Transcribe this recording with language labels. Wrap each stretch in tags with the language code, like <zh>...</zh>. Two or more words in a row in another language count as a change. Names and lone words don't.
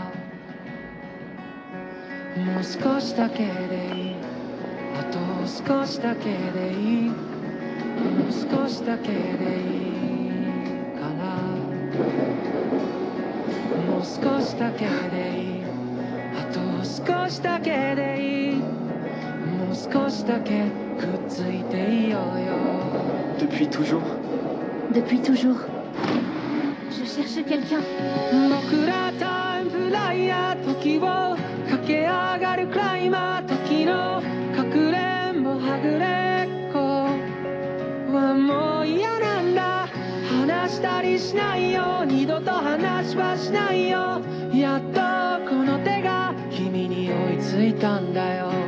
<ja>もう少しだけでいい、あと少しだけでいい、もう少しだけでいいからもう少しだけでいい、あと少しだけでいい、もう少しだけくっついていようよ。</ja> <fr>Depuis toujours? Depuis toujours. Je cherche quelqu'un.</fr> <ja>僕らタイムフライヤー、時を駆け上がるクライマー、時のかくれんぼはぐれっこはもう嫌なんだ、話したりしないよ、二度と話はしないよ、やっとこの手が君に追いついたんだよ。</ja>